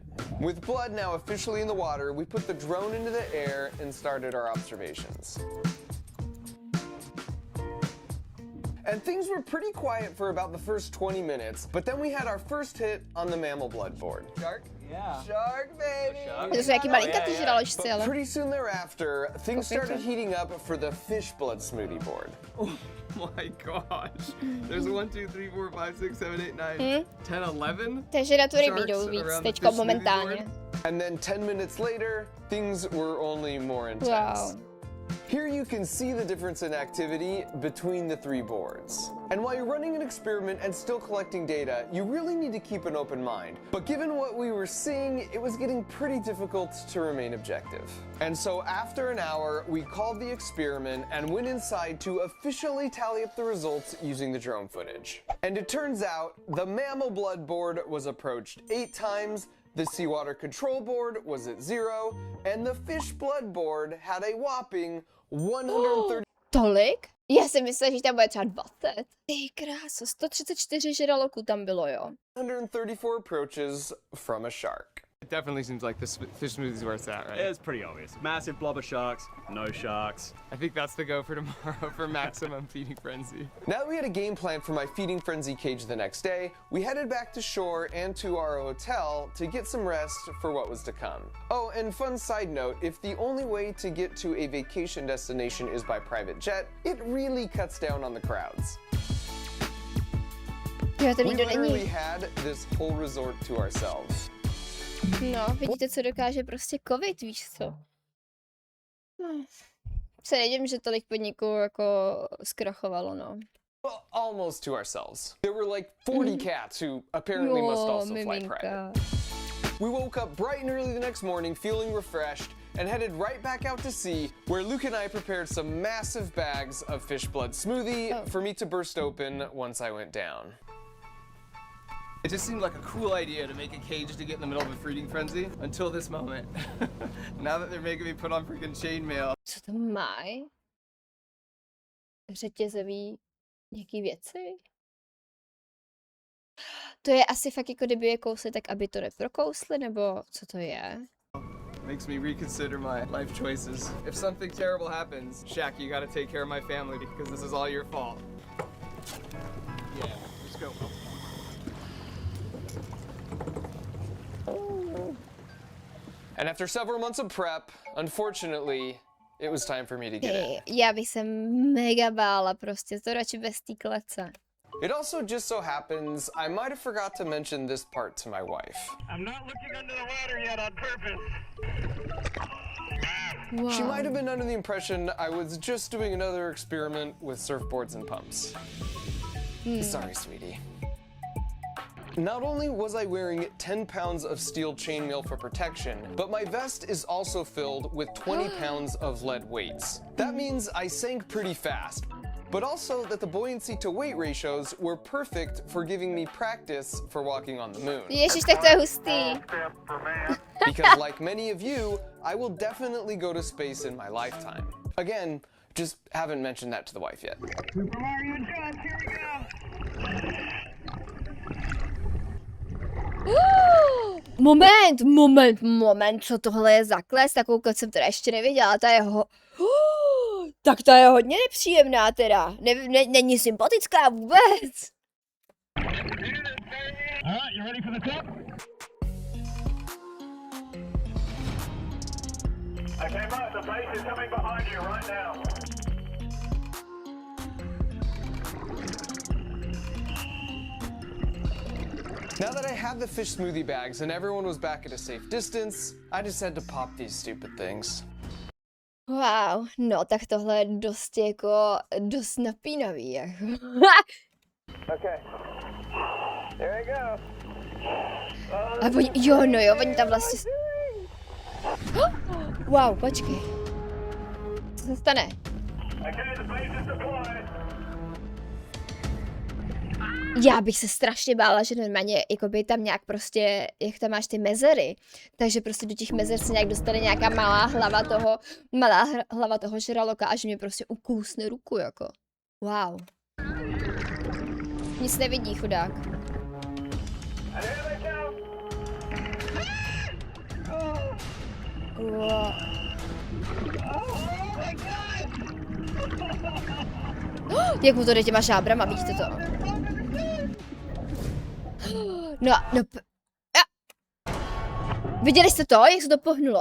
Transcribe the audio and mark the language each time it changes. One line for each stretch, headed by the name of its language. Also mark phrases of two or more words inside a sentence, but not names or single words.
English: With blood now officially in the water, we put the drone into the air and started our observations. And things were pretty quiet for about the first 20 minutes, but then we had our first hit on the mammal blood board. Shark? Yeah. Shark, baby!
Czech: To jsou jaký malinkatý žraločci, ale.
English: Pretty soon thereafter, things started heating up for the fish blood smoothie board. Oh my gosh. There's 1, 2, 3, 4, 5, 6, 7, 8, 9, 10, 11.
Czech: Takže na tu rybí
English: sharks
Czech: jdou víc
English: around the
Czech: teďko
English: fish
Czech: momentálně.
English: smoothie And then 10 minutes later, things were only more intense. Wow. Here you can see the difference in activity between the three boards. And while you're running an experiment and still collecting data, you really need to keep an open mind. But given what we were seeing, it was getting pretty difficult to remain objective. And so after an hour, we called the experiment and went inside to officially tally up the results using the drone footage. And it turns out the mammal blood board was approached 8 times, the seawater control board was at 0, and the fish blood board had a whopping 130.
Czech: Tolik? Já jsem myslela, že tam bude třeba 20. Ty kráso, 134 žraloků tam bylo, jo.
English: 134 approaches from a shark. It definitely seems like this fish smoothie's where it's at, right? It's pretty obvious. Massive blob of sharks, no sharks. I think that's the go for tomorrow for maximum feeding frenzy. Now that we had a game plan for my feeding frenzy cage the next day, we headed back to shore and to our hotel to get some rest for what was to come. Oh, and fun side note, if the only way to get to a vacation destination is by private jet, it really cuts down on the crowds.
Czech: Jo, to
English: We
Czech: nikdo
English: literally
Czech: není.
English: had this whole resort to ourselves.
Czech: No, vidíte, co dokáže prostě covid, víš co? Se nedivím, že tolik podniků jako zkrachovalo, no.
English: Well, almost to ourselves. There were like 40 cats who apparently must
Czech: Jo,
English: also fly private.
Czech: miminka.
English: We woke up bright and early the next morning feeling refreshed and headed right back out to sea, where Luke and I prepared some massive bags of fish blood smoothie for me to burst open once I went down. It just seemed like a cool idea to make a cage to get in the middle of a feeding frenzy until this moment. Now that they're making me put on freaking chainmail.
Czech: Co to mají? Řetězový nějaký věci? To je asi fakt jako kdyby je kousli, tak aby to neprokousli, nebo co to je?
English: Makes me reconsider my life choices. If something terrible happens, Shaq, you gotta take care of my family because this is all your fault. Yeah, let's go. And after several months of prep, unfortunately, it was time for me to get in.
Czech: Já bych se mega bála prostě, to radši bez té klece.
English: It also just so happens I might have forgot to mention this part to my wife. I'm not looking under the water yet on purpose. Wow. She might have been under the impression I was just doing another experiment with surfboards and pumps. Sorry, sweetie. Not only was I wearing 10 pounds of steel chainmail for protection, but my vest is also filled with 20 pounds of lead weights. That means I sank pretty fast, but also that the buoyancy to weight ratios were perfect for giving me practice for walking on the moon.
Czech: Ježiš, tak to je hustý.
English: Because like many of you, I will definitely go to space in my lifetime. Again, just haven't mentioned that to the wife yet. Super Mario and Josh, here we go.
Czech: Moment, co tohle je za kles? Takovou klec jsem teda ještě neviděla, ta je tak ta je hodně nepříjemná teda, není sympatická vůbec.
English: All right, you ready for the tip? Okay, Mark, the base is coming behind you right now. Now that I had the fish smoothie bags and everyone was back at a safe distance, I just had to pop these stupid things.
Czech: Wow, no tak tohle je dost napínavý, jako.
English: Okay. There we go.
Czech: A oni tam vlastně... Wow, počkej. Co se stane?
English: Okay, the base is deployed.
Czech: Já bych se strašně bála, že normálně jakoby tam nějak prostě, jak tam máš ty mezery, takže prostě do těch mezer se nějak dostane nějaká malá hlava toho žraloka a že mě prostě ukousne ruku, jako. Wow. Nic nevidí, chudák.
English: And here they go. Wow. Oh my God.
Czech: Jak mu to jde těma šábrama, vidíte to? No, viděli jste to, jak se to pohnulo?